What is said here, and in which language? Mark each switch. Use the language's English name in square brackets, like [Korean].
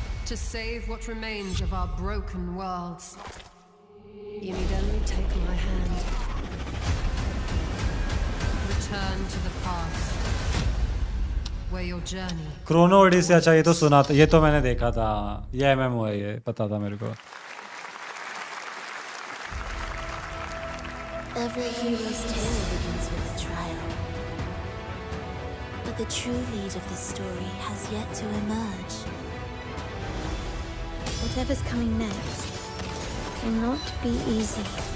[English] To save what remains of our broken worlds, you need only take my hand. Return to the past, where your journey. [Hindi] Chrono Odissi. अच्छा, ये तो सुना था, ये तो मैंने देखा था. ये MMO है, ये पता था मेरे को. [English] Every hero's tale begins with a trial. But the true lead of the story has yet to emerge. Whatever's coming next cannot be easy.